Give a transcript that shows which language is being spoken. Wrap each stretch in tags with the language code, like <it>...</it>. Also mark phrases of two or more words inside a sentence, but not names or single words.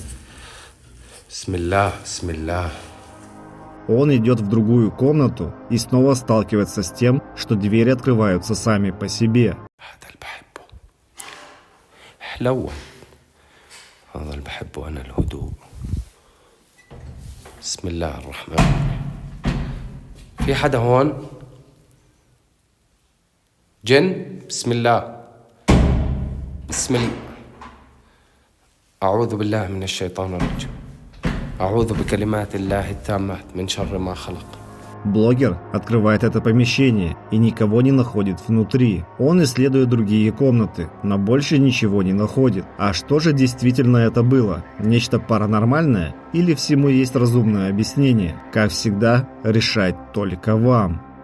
<ar>بسم الله. بسم الله.</ar> <ru>Он идет в другую комнату и снова сталкивается с тем, что двери открываются сами по себе.</ru> <ar>هذا اللي بحبه. حلوة. هذا اللي بحبه أنا، الهدوء. بسم الله الرحمن الرحيم. في حدا هون؟ جن؟ بسم الله. بسم الله. أعوذ بالله من الشيطان الرجيم. أعوذ بكلمات الله التامات من شر ما خلق.</ar> <ru>Блогер открывает это помещение и никого не находит внутри. Он исследует другие комнаты, но больше ничего не находит. А что же действительно это было? Нечто паранормальное? Или всему есть разумное объяснение? Как всегда, решать только вам.</ru>